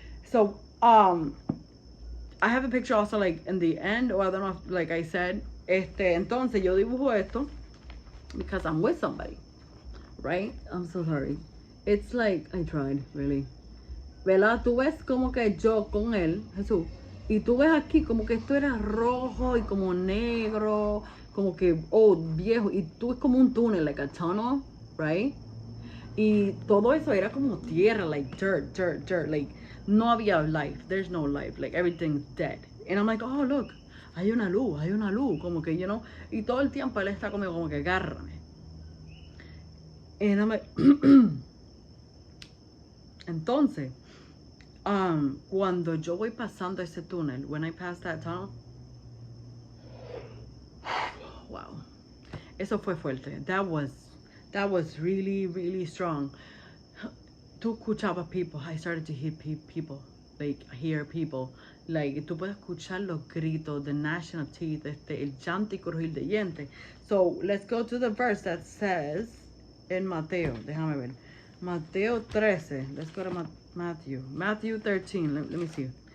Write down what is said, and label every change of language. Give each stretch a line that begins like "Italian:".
English: So, I have a picture also like in the end, or I don't know if, like I said,
Spanish: entonces yo dibujo esto
English: because I'm with somebody, right? I'm so sorry. It's like, I tried, really. ¿Verdad?
Spanish: Tú ves como que yo con él, Jesús, y tú ves aquí como que esto era rojo y como negro, como que, viejo, y tú es como un túnel,
English: like a tunnel, right?
Spanish: Y todo eso era como tierra,
English: like dirt, like,
Spanish: no había
English: life, there's no life, like everything's dead. And I'm like, oh, look,
Spanish: hay una luz, como que,
English: you know,
Spanish: y todo el tiempo él está conmigo como que agárrame.
English: And I'm like,
Spanish: entonces, cuando yo voy pasando ese túnel,
English: when I pass that tunnel, wow,
Spanish: eso fue fuerte.
English: That was really, really strong.
Spanish: Tú escuchabas people.
English: I started to hear people, like,
Spanish: tú puedes escuchar los gritos,
English: the gnashing of teeth,
Spanish: el llanto y crujir de dientes.
English: So, let's go to the verse that says,
Spanish: en Mateo, déjame ver, Mateo 13,
English: let's go to Matthew 13, let me see.